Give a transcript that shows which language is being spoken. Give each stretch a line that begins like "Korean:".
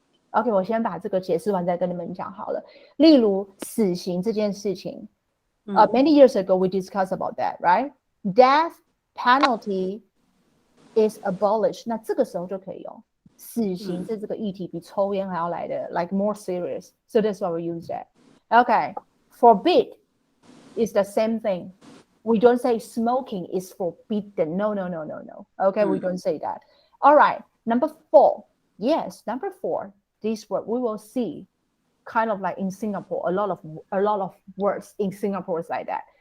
Chinese: OK， 我先把这个解释完再跟你们讲好了。例如死刑这件事情，
English: many years ago we discussed about that, right? Death penalty is abolished.
Chinese: 那这个时候就可以用死刑这个议题比抽烟还要来的
English: like more serious. So that's why we use that. Okay, forbid is the same thing. We don't say smoking is forbidden. No. Okay, we don't say that. All right, number 4. Yes, number 4. This word we will see kind of like in Singapore, a lot of words in Singapore is like that.